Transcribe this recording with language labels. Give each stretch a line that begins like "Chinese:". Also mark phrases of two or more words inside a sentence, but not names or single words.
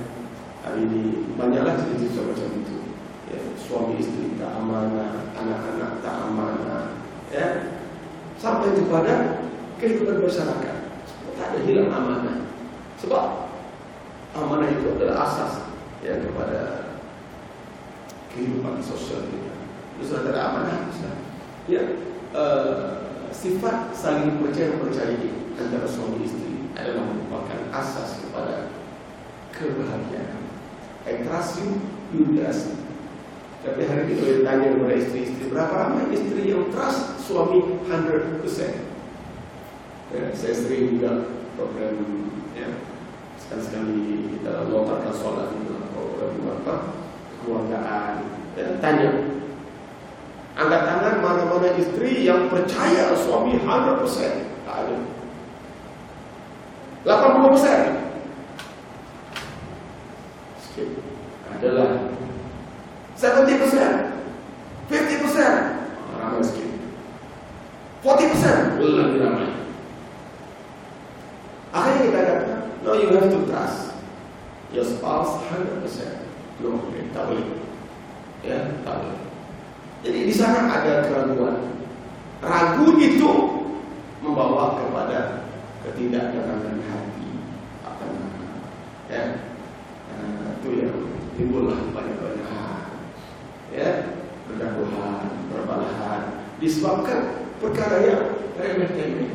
Malay: Hari ini banyaklah cerita macam itu. Ya, suami istri tak amanah, anak-anak tak amanah, ya, sampai kepada kehidupan masyarakat. Tak ada hilang amanah. Sebab amanah itu adalah asas, ya, kepada kehidupan sosial kita. Terus ada amanah, ya, sifat saling percaya antara suami istri adalah merupakan asas kepada kebahagiaan.
English: I trust you, you trust me.
Malay: Tapi hari ini kalau ditanya kepada istri-istri, berapa ramai istri yang trust suami 100%? Ya, saya sering juga program, ya, sekali-sekali kita lontarkan solat di dalam program keluargaan. Ya, tanya, angkat tangan mana-mana istri yang percaya suami 100%? Tak ada. 80%? Sikit. Adalah 70%, 50%, ramai sikit. 40%, lebih ramai. Akhirnya kita kata,
English: no, you have to trust your spouse 100%. No,
Malay: tak boleh. Ya, tak boleh. Jadi di sana ada keraguan. Ragu itu membawa kepada ketidaktenangan hati. Apa namanya? Ya, itu yang timbullah banyak-banyak, ya, pergaduhan, perbalahan disebabkan perkara yang remeh-temeh.